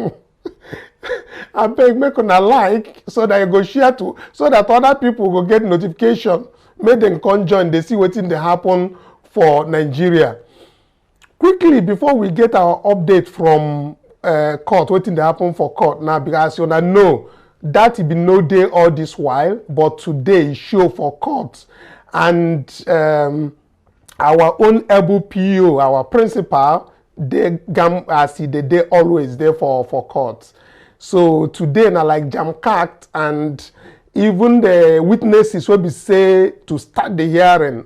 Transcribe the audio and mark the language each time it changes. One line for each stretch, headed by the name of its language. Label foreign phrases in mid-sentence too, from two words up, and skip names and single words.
Nigerian Pidgin: I beg make una like so that you go share to, so that other people will get notification. Make them come join. They see wetin dey happen for Nigeria. Quickly, before we get our update from court, wetin dey happen for court now, because you know that it be no day all this while, but today show for court. And our own able PO, our principal, they as they always there for court. So today na like jam-packed, and even the witnesses will be say to start the hearing.